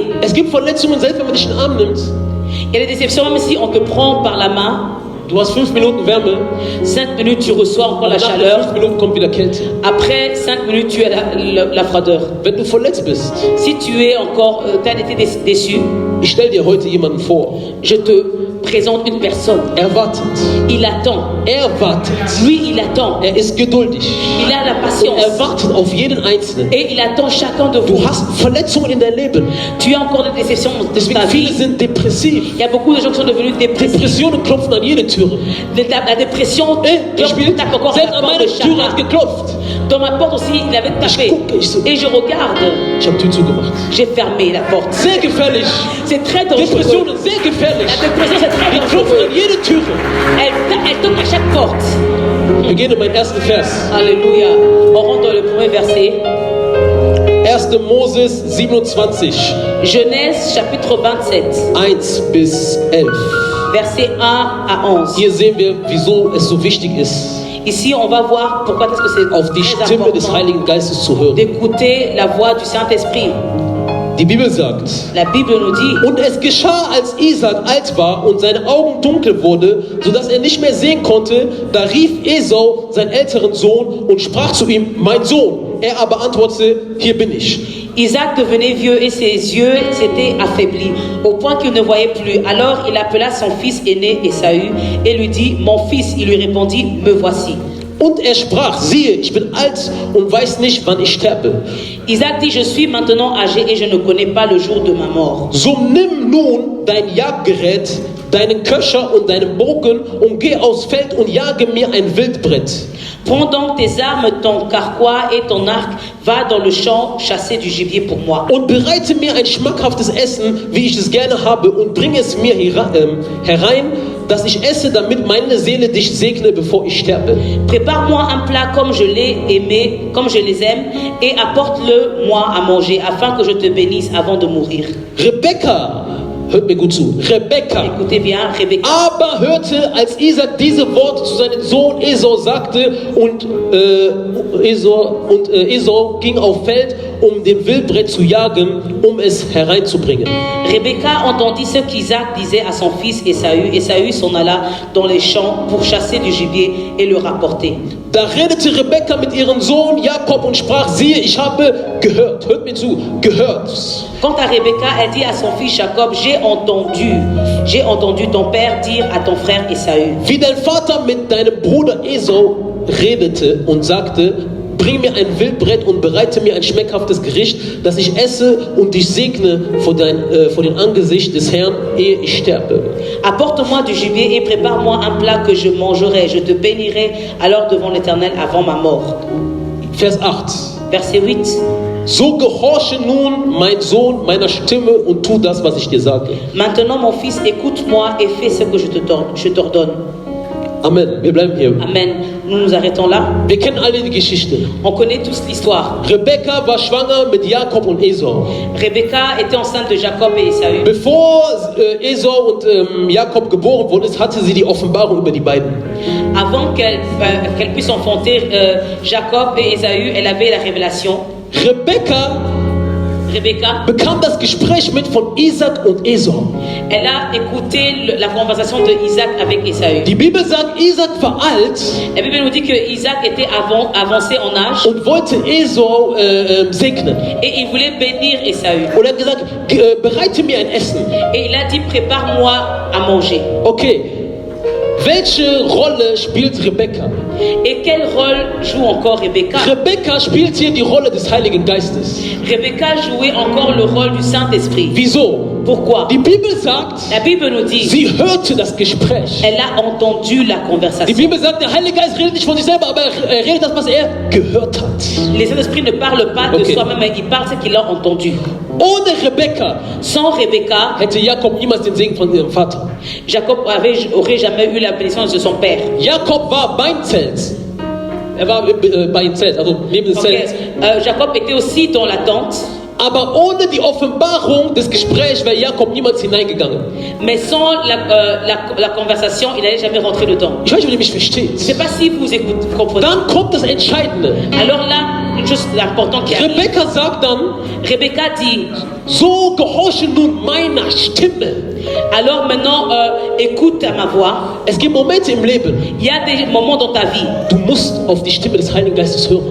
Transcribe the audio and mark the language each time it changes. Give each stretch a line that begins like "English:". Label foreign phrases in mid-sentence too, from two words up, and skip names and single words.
German: Es gibt Verletzungen, selbst wenn man dich in den Arm nimmt.
French: Il y a des déceptions même si on te prend par la main.
German: Du hast 5 Minuten Wärme,
French: 5 minutes tu reçois encore la
German: nach den
French: chaleur.
German: 5 Minuten kommt wieder Kälte.
French: Après 5 minutes tu as la froideur.
German: Wenn du verletzt bist,
French: Si tu es encore, tu as été déçu,
German: ich stell dir heute jemanden vor.
French: je te présente une personne.
German: Er wartet.
French: Il attend.
German: Er wartet.
French: Lui, il attend.
German: Er ist geduldig.
French: Il a la
German: Und
French: patience.
German: er wartet auf jeden Einzelnen.
French: Et il attend chacun de vous.
German: Du hast Verletzungen in deinem Leben.
French: Tu as encore des déceptions dans
German: Deswegen
French: ta
German: viele
French: vie.
German: sind depressiv.
French: Il y a beaucoup de gens qui sont devenus dépressifs.
German: Depressionen klopfen an jede Türe.
French: La dépression tape encore à
German: Selbst
French: la
German: an
French: porte
German: meine
French: de
German: Türe hat
French: chacun.
German: geklopft.
French: Dans ma porte aussi, il avait tapé.
German: gucke,
French: Et je regarde.
German: Ich habe Tür zugemacht.
French: J'ai fermé la porte.
German: Sehr gefährlich.
French: C'est très dangereux.
German: Depressionen, sehr gefährlich.
French: La dépression, c'est très
German: Die klopfen
French: dangereux.
German: an jede Türe.
French: Elle toque à chaque porte.
German: Wir gehen in meinen ersten Vers.
French: Alléluia. On rentre dans le premier verset.
German: 1. Moses 27,
French: Genèse chapitre 27,
German: 1 bis 11.
French: verset 1 à 11.
German: Hier sehen wir, wieso es so wichtig ist,
French: Ici, on va voir pourquoi est-ce que
German: auf die
French: c'est très
German: Stimme des
French: important
German: Heiligen Geistes zu hören.
French: d'écouter la voix du Saint-Esprit.
German: Die Bibel sagt,
French: La Bible nous dit,
German: und es geschah, als Isaac alt war und seine Augen dunkel wurde, sodass er nicht mehr sehen konnte, da rief Esau seinen älteren Sohn und sprach zu ihm, mein Sohn. Er aber antwortete, hier bin ich.
French: Isaac devenait vieux et ses yeux s'étaient affaiblis, au point qu'il ne voyait plus. Alors il appela son fils aîné Ésaü et lui dit, mon fils. Il lui répondit, me voici.
German: Und er sprach, siehe, ich bin alt und weiß nicht, wann ich sterbe.
French: Isaac dit, je suis maintenant âgé et je ne connais pas le jour de ma mort.
German: So nimm nun dein Jagdgerät, deinen Köcher und deinen Bogen und geh aufs Feld und jage mir ein Wildbret.
French: Prends donc tes armes, ton carquois et ton arc, va dans le champ chasser du gibier pour moi.
German: Und bereite mir ein schmackhaftes Essen, wie ich es gerne habe, und bringe es mir herein, dass ich esse, damit meine Seele dich segne, bevor ich sterbe.
French: Prépare-moi un plat comme je l'ai aimé, comme je les aime, et apporte-le-moi à manger, afin que je te bénisse avant de mourir.
German: Rebekka, hört mir gut zu, Rebekka,
French: Écoutez bien, Rebecca.
German: aber hörte, als Isaac diese Worte zu seinem Sohn Esau sagte, und Esau ging auf Feld, um den Wildbret zu jagen, um es hereinzubringen.
French: Rebecca entendit ce qu'Isaac disait à son fils Ésaü. Ésaü s'en alla dans les champs pour chasser du gibier et le rapporter.
German: Da redete Rebekka mit ihrem Sohn Jakob und sprach, siehe, ich habe gehört, hört mir zu, gehört.
French: Quant à Rebecca, elle dit à son fils Jacob, j'ai entendu ton père dire à ton frère Ésaü.
German: Wie dein Vater mit deinem Bruder Esau redete und sagte, bring mir ein Wildbret und bereite mir ein schmeckhaftes Gericht, das ich esse und dich segne vor dem Angesicht des Herrn, ehe ich sterbe.
French: Apporte-moi du gibier et prépare-moi un plat que je mangerai. Je te bénirai alors devant l'Éternel avant ma mort.
German: Vers 8.
French: Verset 8.
German: So gehorche nun, mein Sohn, meiner Stimme und tu das, was ich dir sage.
French: Maintenant, mon fils, écoute-moi et fais ce que je t'ordonne.
German: Amen. Wir bleiben hier.
French: Amen. Nous nous arrêtons là.
German: Wir kennen alle die Geschichte.
French: On connaît tous l'histoire.
German: Rebekka war schwanger mit Jakob und Esau.
French: Rebecca était enceinte de Jacob et Ésaü.
German: Bevor Esau und Jakob geboren worden ist, hatte sie die Offenbarung über die beiden.
French: Avant qu'elle puisse enfanter Jacob et Ésaü, elle avait la révélation.
German: Rebecca bekam das Gespräch mit von Isaac und Esau.
French: Elle a écouté la conversation de Isaac avec Ésaü.
German: Die Bibel sagt, Isaac war alt.
French: La Bible nous dit que Isaac était avancé en âge.
German: Und wollte Esau segnen.
French: Et il voulait bénir Ésaü.
German: Und er hat gesagt, bereite mir ein Essen.
French: Et il a dit, prépare-moi à manger.
German: Okay. Welche Rolle spielt Rebekka?
French: Et quel rôle joue encore Rebecca?
German: Rebekka spielt hier die Rolle des Heiligen Geistes.
French: Rebecca jouait encore le rôle du Saint-Esprit.
German: Wieso?
French: Pourquoi?
German: Die Bibel sagt,
French: La Bible nous dit,
German: sie hörte das Gespräch.
French: elle a entendu la
German: Die
French: conversation.
German: Bibel sagt, der Heilige Geist redet nicht von sich selber, aber er redet das, was er gehört hat.
French: Les Saint-Esprit ne parle pas de
German: Okay.
French: soi-même, mais il parle ce qu'il a entendu.
German: Ohne Rebekka
French: Sans Rebecca,
German: hätte Jakob niemals den Segen von ihrem Vater.
French: Jacob aurait jamais eu la bénédiction de son père.
German: Jakob war beim Zelt. Er war beim Zelt, also neben dem
French: Donc,
German: Zelt.
French: Jacob était aussi dans la tente,
German: Aber ohne die Offenbarung des Gesprächs wäre Jakob niemals hineingegangen.
French: mais sans la conversation, il n'allait jamais rentrer dedans.
German: Ich weiß nicht, ob ihr mich versteht.
French: Je ne sais pas si vous comprenez.
German: Dann kommt das Entscheidende.
French: Alors là, une chose importante qui arrive.
German: Rebekka sagt dann,
French: Rebecca dit,
German: so gehorche nun meiner Stimme.
French: alors maintenant, écoute à ma voix.
German: Es gibt Momente im Leben,
French: Il y a des moments dans ta vie,
German: du musst auf die Stimme des Heiligen Geistes hören.